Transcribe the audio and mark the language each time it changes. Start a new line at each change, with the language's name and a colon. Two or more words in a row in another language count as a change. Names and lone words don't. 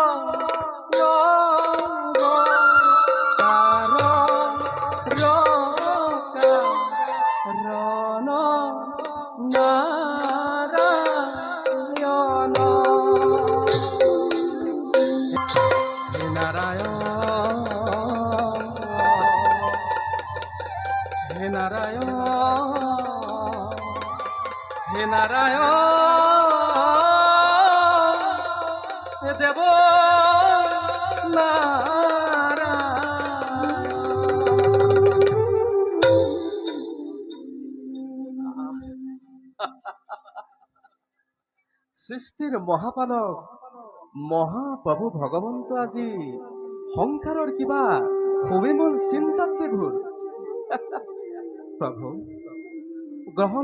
Assamese: রণ নারায়ণ হে নারায়ণ হে নারায়ণ হে নারায়ণ হে দেব সৃষ্টিৰ মহাপালক মহাপ্ৰভু ভগৱন্ত আজি সংসাৰৰ কিবা সুবিমল চিন্তাত বিভোৰ প্ৰভু গ্ৰহণ